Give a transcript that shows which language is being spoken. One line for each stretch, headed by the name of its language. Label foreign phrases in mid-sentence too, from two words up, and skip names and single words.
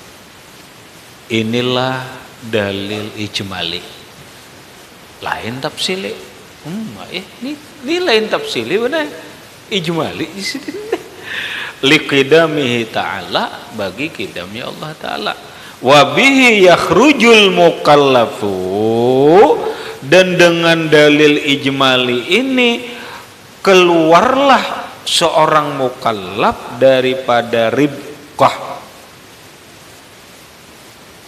Indonesian: Inilah dalil ijmali. Lain tafsili. Ini lain tafsili benar. Ijmali di sini.
Arabic: لقدمه تعالى,
Indonesian: bagi kidamnya Allah Ta'ala.
Arabic: وبه يخرج المكلف,
Indonesian: dan dengan dalil ijmali ini keluarlah seorang mukallaf daripada ribqah.